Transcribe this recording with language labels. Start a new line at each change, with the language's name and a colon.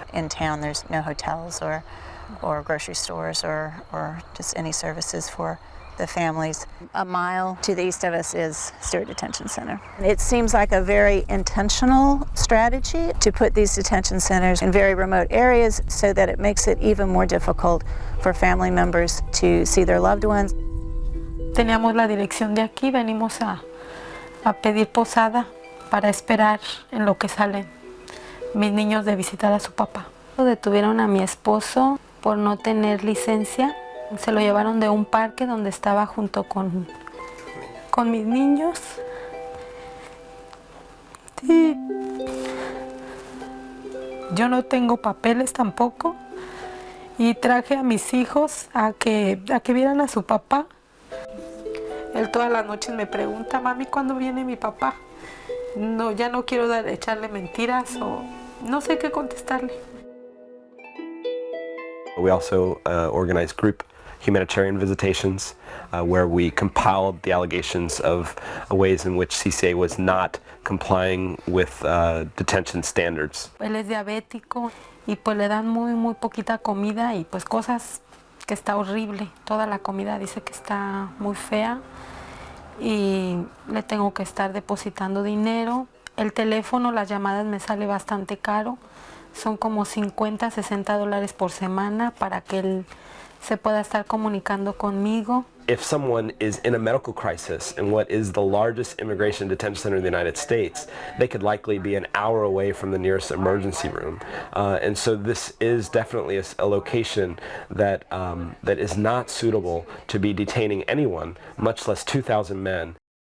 English: In town there's no hotels or grocery stores or just any services for the families. A mile to the east of us is Stewart Detention Center. It seems like a very intentional strategy to put these detention centers in very remote areas so that it makes it even more difficult for family members to see their loved ones.
Spanish: Teníamos la dirección de aquí, venimos a pedir posada para esperar en lo que salen mis niños de visitar a su papá. Detuvieron a mi esposo por no tener licencia. Se lo llevaron de un parque donde estaba junto con mis niños. Sí. Yo no tengo papeles tampoco y traje a mis hijos a que vieran a su papá. Él todas las noches me pregunta, mami, ¿cuándo viene mi papá? No, ya no quiero echarle mentiras o no sé qué contestarle.
English: We also organize group humanitarian visitations where we compiled the allegations of ways in which CCA was not complying with detention standards.
Spanish: Él es diabético y pues le dan muy poquita comida y pues cosas que está horrible. Toda la comida dice que está muy fea y le tengo que estar depositando dinero. El teléfono, las llamadas me sale bastante caro. Son como $50, $60 por semana para que él se pueda estar comunicando conmigo.
English: If someone is in a medical crisis in what is the largest immigration detention center in the United States, they could likely be an hour away from the nearest emergency room. And so this is definitely a location that is not suitable to be detaining anyone, much less 2,000 men.